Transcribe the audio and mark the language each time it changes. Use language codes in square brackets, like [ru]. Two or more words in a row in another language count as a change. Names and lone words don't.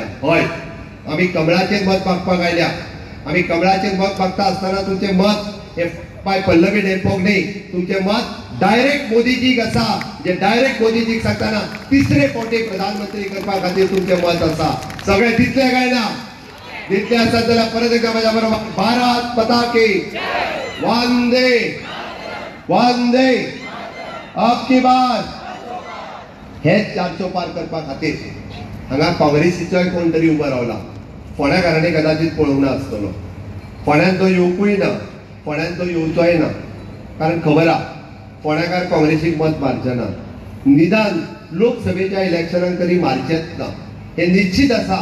[kok] हय आमी कमळाचेर मत मागपाक आयल्या. आमी कमळाचेर मत मागता आसतना तुमचे मत हे पाय पल्लवी डेरपोक न्ही, तुमचे मत डायरेक्ट मोदीजीक आसा. जे डायरेक्ट मोदीजीक सांगताना 3रे फावटी प्रधानमंत्री करपा खातीर तुमचे मत आसा. सगळे दिसले काय ना? दिसले आसत जाल्यार परत एकदा माझ्या बरोबर [hi] भारत माता की वंदे वंदे अब की बार. [kok] हे 400 पार करपा खातीर हांगा काँग्रेसीचोय कोण तरी उबो रावला. फोंड्याकारांनी कदाचित पळोवंक ना आसतलो. फोंड्यान तो येवकूय ना, फोंड्यान तो येवचोय ना. कारण खबर आहा फोंड्याकार काँग्रेसीक मत मारचे ना. निदान लोकसभेच्या इलेक्शनाक तरी मारचेच ना हे निश्चित आसा.